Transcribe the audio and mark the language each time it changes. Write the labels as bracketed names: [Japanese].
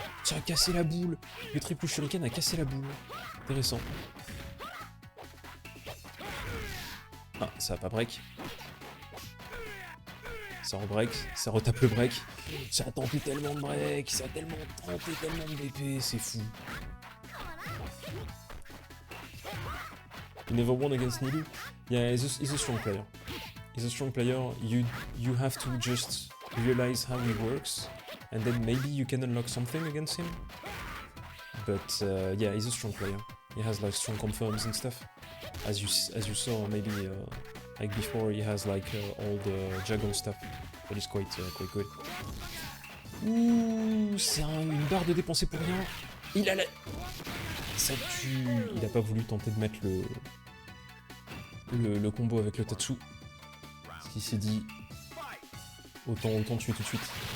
[French] Ça a cassé la boule. Le triple shuriken a cassé la boule. Intéressant. Ah, ça va pas break. Ça re-break, ça retape le break. Ça a tenté tellement de break, ça a tellement tenté tellement de BP, c'est fou. [English] You never won against Nilou? Yeah, he's a strong player. He's a strong player. You have to just realize how he works, and then maybe you can unlock something against him. But yeah, he's a strong player. He has like strong confirms and stuff. As you saw, maybe like before, he has like all the juggle stuff. That is quite good. [French] Ouh, c'est une barre de dépensée pour rien. Il a la... Ça tue. Il a pas voulu tenter de mettre le combo avec le Tatsu. Parce qu'il s'est dit... Autant tuer tout de suite.